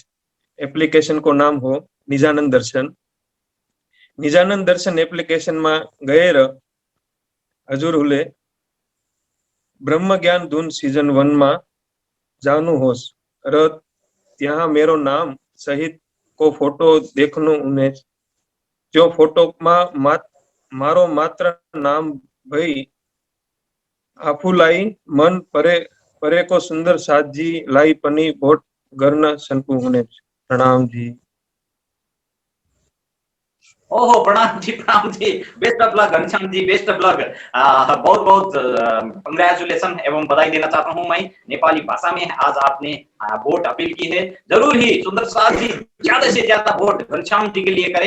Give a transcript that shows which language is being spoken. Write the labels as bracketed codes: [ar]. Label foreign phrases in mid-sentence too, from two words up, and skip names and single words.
[ne] एप्लिकेसनको नाम हो निजानन्द दर्शन। निजानन्द दर्शन एप्लिकेसनमा गएर हजुरहरूले ब्रह्म ज्ञान धुन सिजन 1 मा जानुहोस् र त्यहाँ मेरो नाम सहित को फोटो देख्नुहुनेछ। त्यो फोटोमा मारो मात्र नाम भई आफूलाई मन परेको सुन्दर साथजीलाई पनि भोट गर्न सक्नुहुनेछ। प्रणाम जी। [hi] ओहो, प्रणाम जी, [en] best of luck [hi] घनश्याम जी, [en] best of luck. [hi] बहुत बहुत कंग्रेचुलेशन एवं बधाई देना चाहता हूं मैं। नेपाली भाषा में आज आपने वोट अपील की है। जरूर ही सुंदर साथ जी ज्यादा से ज्यादा वोट घनश्याम जी के लिए करें।